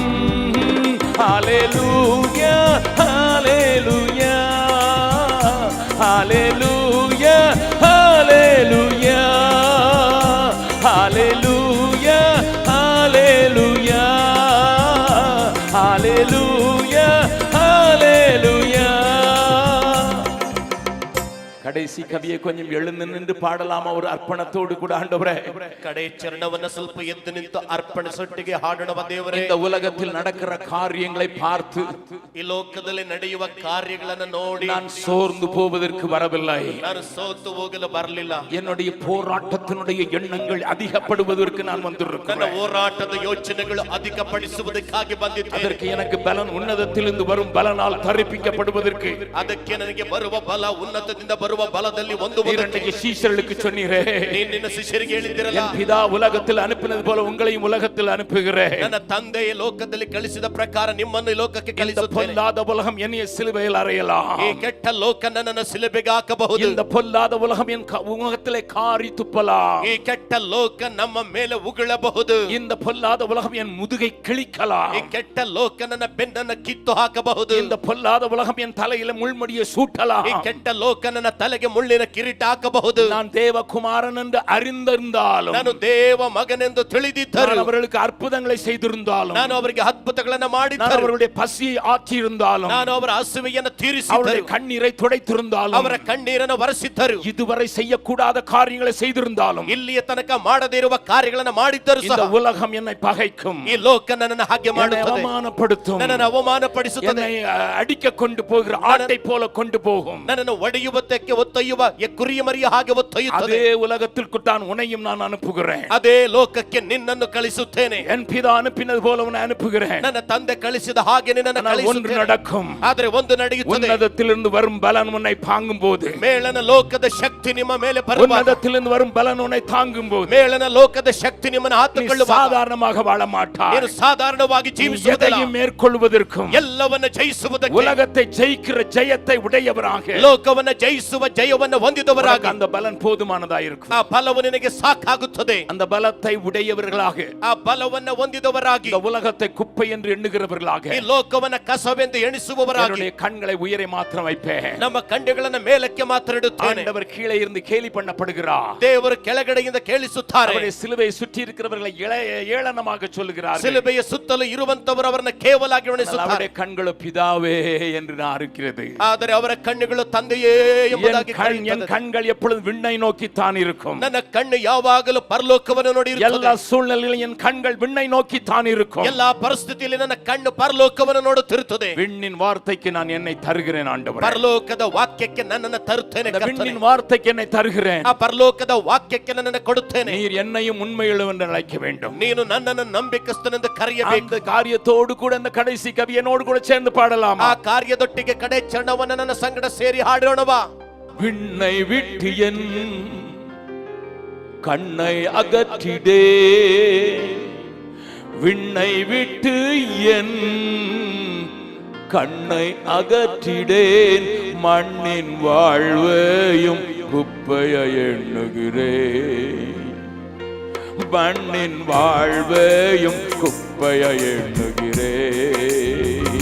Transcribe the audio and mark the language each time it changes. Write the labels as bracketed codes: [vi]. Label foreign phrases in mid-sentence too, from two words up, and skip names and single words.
[ta] ஹல்லேலூயா ஹல்லேலூயா ஹalleluya ஹalleluya ஹalleluya ஹalleluya ஹalleluya ஹalleluya. கடைசி கவியை கொஞ்சம் எழுந்து நின்று பாடலாமா ஒரு அர்ப்பணத்தோடு கூட ஆண்டவரே? [kn] ಕಡೆ ಚರಣವನ್ನ ಸ್ವಲ್ಪ ಎದ್ದು ನಿಂತು ಅರ್ಪಣಿಸೊಟ್ಟಿಗೆ ಹಾಡೋಣ ದೇವರೇ. [ta] இந்த உலகத்தில் நடக்கிற காரியங்களை பார்த்து [kn] ಈ ಲೋಕದಲ್ಲಿ ನಡೆಯುವ ಕಾರ್ಯಗಳನ್ನು ನೋಡಿ [ta] நான் சோர்ந்து போவதற்கு வரவில்லை. [kn] ನಾನು ಸೋತು ಹೋಗಲು ಬರಲಿಲ್ಲ. [ta] என்னுடைய போராட்டத்தினுடைய எண்ணங்கள் அதிகப்படுவதற்கு நான் [kn] ನನ್ನ [ta] வந்திருக்கிறேன். [kn] ಹೋರಾಟದ ಯೋಚನೆಗಳು ಅಧಿಕಪಡಿಸುವುದಕ್ಕಾಗಿ ಬಂದಿದ್ದೇನೆ. [ta] அதற்கு எனக்கு பலன் உன்னதத்திலிருந்து வரும் பலனால் தரிப்பிக்கப்படுவதற்கு. [kn] ಅದಕ್ಕೆ ನನಗೆ ಬರುವ ಬಲ ಉನ್ನತದಿಂದ ಬರುವ ಬಲದಲ್ಲಿ ಒಂದು [ta] இரண்டு சீஷர்களுக்கு சொன்னீரே, [kn] ನಿನ್ನ ಶಿಷ್ಯರಿಗೆ ಹೇಳಿದಿರಲ್ಲ, [ta] என் பிதா உலகத்தில் அனுப்பினது போல உங்களையும் உலகத்தில் அனுப்புகிறேன். [kn] ನನ್ನ ತಂದೆಯ ಲೋಕದಲ್ಲಿ ಕಳಿಸಿದ ಪ್ರಕಾರ ನಿಮ್ಮನ್ನು ಲೋಕಕ್ಕೆ ಕಳಿಸುತ್ತೇನೆ. [ta] பொல்லாத உலகம் என்னைய சிலுவையில் அறையலாம். [kn] ಈ ಕೆಟ್ಟ ಲೋಕ ನನ್ನನ್ನು ಶಿಲುಬೆಗೆ ಹಾಕಬಹುದು. [ta] இந்த பொல்லாத உலகம் என் முகத்திலே காரி துப்பலாம். [kn] ಈ ಕೆಟ್ಟ ಲೋಕ ನಮ್ಮ ಮೇಲೆ ಉಗುಳಬಹುದು. [ta] இந்த பொல்லாத உலகம் என் முதுகை கிழிக்கலாம். [kn] ಈ ಕೆಟ್ಟ ಲೋಕ ನನ್ನ ಬೆನ್ನನ್ನು ಕಿತ್ತು ಹಾಕಬಹುದು. [ta] இந்த பொல்லாத உலகம் என் தலையில முள்முடியை சூட்டலாம். [kn] ಈ ಕೆಟ್ಟ ಲೋಕ ನನ್ನ ತಲೆಗೆ ಮುಳ್ಳಿನ ಕಿರೀಟ ಹಾಕಬಹುದು. [ta] நான் தேவகுமாரன் என்று அறிந்திருந்தாலும், [kn] ನಾನು ದೇವ ಮಗನೆಂದು ತಿಳಿದಿದ್ದರು, [ta] நான் அவர்களுக்கு அற்புதங்களை செய்திருந்தாலும், [kn] ನಾನು ಅವರಿಗೆ ಅದ್ಭುತಗಳನ್ನು [ta] நான் [kn] ಮಾಡಿದ್ದರು, [ta] அவருடைய பசியை ஆற்றியிருந்தாலும், [kn] ನಾನು ಅವರ ಹಸುವೆಯನ್ನು [ta] அவருடைய [kn] ತೀರಿಸಿದ್ದರು, [ta] கண்ணீரை துடைத்திருந்தாலும், [kn] ಅವರ ಕಣ್ಣೀರನ್ನು ಒರೆಸಿದ್ದರು, [ta] இதுவரை செய்யக்கூடாத காரியங்களை செய்திருந்தாலும், [kn] ಇಲ್ಲಿಯ ತನಕ ಮಾಡದೇ ಇರುವ ಕಾರ್ಯಗಳನ್ನು ಮಾಡಿದ್ದರು [ta] இந்த [kn] ಸಹ [ta] உலகம் என்னை பகைக்கும், [kn] ಈ ಲೋಕ ನನ್ನನ್ನು ಹಾಗೆ [ta] என்னை [kn] ಮಾಡುತ್ತದೆ, [ta] அவமானப்படுத்தும், [kn] ನನ್ನನ್ನು ಅವಮಾನಪಡಿಸುತ್ತದೆ, [ta] என்னை அடிக்க கொண்டு போகிற ஆட்டை போல கொண்டு போகும். [kn] ನನ್ನನ್ನು ಒಡೆಯುವುದಕ್ಕೆ ಒತ್ತೊಯ್ಯುವ ಕುರಿಯ ಮರಿಯ ಹಾಗೆ ಒತ್ತೊಯ್ಯುತ್ತದೆ. [ta] அதே உலகத்திற்கு தான் உன்னையும் நான் அனுப்புகிறேன். [kn] ಅದೇ ಲೋಕಕ್ಕೆ ನಿನ್ನನ್ನು ಕಳಿಸುತ್ತೇನೆ. [ta] என் பிதா அனுப்பினது போல உன்னை அனுப்புகிறேன். [kn] ನನ್ನ ತಂದೆ ಕಳಿಸಿದ ಹಾಗೆ ನಿನ್ನನ್ನು [ta] ஆனால் ஒன்று [kn] ಕಳಿಸುತ್ತೇನೆ. [ta] நடக்கும். [kn] ಆದರೆ ಒಂದು ನಡೆಯುತ್ತದೆ. [ta] உன்னதத்திலிருந்து வரும் பலன் உன்னை தாங்கும் போது, [kn] ಮೇಲನ ಲೋಕದ ಶಕ್ತಿ ನಿಮ್ಮ ಮೇಲೆ ಬರುವಾಗ, [ta] உன்னதத்திலிருந்து வரும் பலன் உன்னை தாங்கும் போது, [kn] ಮೇಲನ ಲೋಕದ ಶಕ್ತಿ ನಿಮ್ಮನ್ನು [ta] நீ [kn] ಹತ್ತುಕೊಳ್ಳುವಾಗ [ta] சாதாரணமாக வாழ மாட்டாய். [kn] ನೀನು ಸಾಧಾರಣವಾಗಿ [ta] நீ [kn] ಜೀವಿಸುವುದಿಲ್ಲ. [ta] எதையும் மேற்கொள்வதற்கும், [kn] ಎಲ್ಲವನ್ನ ಜಯಿಸುವುದಕ್ಕೆ, [ta] உலகத்தை ஜெயிக்கிற ஜெயத்தை உடையவராக, [kn] ಲೋಕವನ್ನ ಜಯಿಸುವ ಜಯವನ್ನು ಹೊಂದಿದವರಾಗಿ [ta] அந்த பலன் போதுமானதா இருக்கும். [kn] ಆ ಫಲವು ನಿನಗೆ ಸಾಕಾಗುತ್ತದೆ. [ta] அந்த பலத்தை உடையவர்களாக, [kn] ಆ ಬಲವನ್ನ ಹೊಂದಿದವರಾಗಿ, [ta] இந்த உலகத்தை குப்பை என்று எண்ணுகிறவர்களாக, [kn] ಈ ಲೋಕವನ್ನ ಕಸವೆಂದು ಎಣಿಸುವವರಾಗಿ, [ta] என்னுடைய கண்களை உயரை மாத்திரம் வைப்பேன். [kn] ನಮ್ಮ ಕಣ್ಣುಗಳನ್ನ ಮೇಲಕ್ಕೆ ಮಾತ್ರ ಇಡುತ್ತೇನೆ. [ta] ஆண்டவர் கீழே இருந்து கேலி பண்ணப்படுகிறார். [kn] ದೇವರು ಕೆಳಗಡೆಯಿಂದ ಕೇಳಿಸುತ್ತಾರೆ. [ta] அவருடைய சிலுவையை சுற்றி இருக்கிறவர்களை ஏளனமாக சொல்லுகிறார். [kn] ಸಿಲುಬೆಯ ಸುತ್ತಲೂ ಇರುವಂತವರು ಅವರನ್ನ ಕೇವಲಾಗಿ ಎಣಿಸುತ್ತಾರೆ. [ta] அவருடைய கண்களோ பிதாவே என்று இருக்கிறது. [kn] ಆದರೆ ಅವರ ಕಣ್ಣುಗಳು ತಂದೆಯೇ ಎಂಬುದಾಗಿ [ta] என் கண்கள் எப்பொழுதும் விண்ணை நோக்கி தான் இருக்கும். [kn] ನನ್ನ ಕಣ್ಣು ಯಾವಾಗಲೂ ಪರಲೋಕವನ್ನು ನೋಡಿ ಇರುತ್ತದೆ. [ta] எல்லா சூழ்நிலையிலும் என் கண்கள் விண்ணை நோக்கி தான் இருக்கும். [kn] ಎಲ್ಲಾ ಪರಿಸ್ಥಿತಿಯಲ್ಲಿ ನನ್ನ ಕಣ್ಣು ಪರಲೋಕವನ್ನು ನೋಡುತ್ತಿರುತ್ತದೆ. [ta] விண்ணின் வார்த்தைக்கு நான் என்னை தருகிறேன் ஆண்டவரே. [kn] ಪರಲೋಕದ ವಾಕ್ಯಕ್ಕೆ ನನ್ನನ್ನು ತರುತ್ತೇನೆ. [ta] விண்ணின் வார்த்தைக்கு என்னை தருகிறேன். [kn] ಆ ಪರಲೋಕದ ವಾಕ್ಯಕ್ಕೆ ನನ್ನನ್ನು ಕೊಡುತ್ತೇನೆ. [ta] நீர் என்னையும் உண்மையுள்ளவன் என்று அழைக்க வேண்டும். [kn] ನೀನು ನನ್ನನ್ನು ನಂಬಿಕಸ್ತನೆಂದು ಕರೆಯಬೇಕು. [ta] அந்த காரியத்தோடு கூட இந்த கடைசி கவியனோடு கூட சேர்ந்து பாடலாம். [kn] ಆ ಕಾರ್ಯದೊಟ್ಟಿಗೆ ಕಡೆ ಚರಣವನ್ನು ನನ್ನ ಸಂಗಡ ಸೇರಿ ಹಾಡೋಣವಾ. [ta] விண்ணை விட்டு என் கண்ணை அகற்றிடே, விண்ணை விட்டு என் கண்ணை அகற்றிடேன், மண்ணின் வாழ்வையும் குப்பைய எண்ணுகிறேன், மண்ணின் வாழ்வையும் குப்பைய எண்ணுகிறேன்.